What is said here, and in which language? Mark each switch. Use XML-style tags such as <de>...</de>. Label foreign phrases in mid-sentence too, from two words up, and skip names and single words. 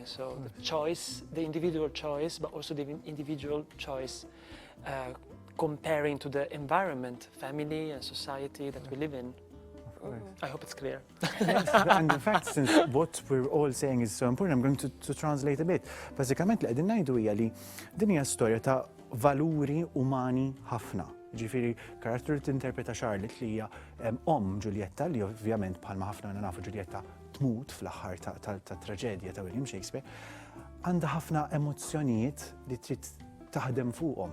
<en>So the choice, the individual choice, but also the individual choice comparing to the environment, family and society that we live in. I hope it's clear. Yes, and in fact, since what we're all saying is so important, I'm going to translate a bit.</en> <mt>Basikament li qegħdin ngħidu hija li din hija storja ta' valuri umani ħafna. Ġifieri karattru li tinterpreta Charlotte li hija Ġulietta li ovvjament bħalma ħafna nafu Ġulietta tmut fl-aħħar ta' traġedja ta' William Shakespeare, għandha ħafna emozzjonijiet li trid taħdem fuqhom.</mt>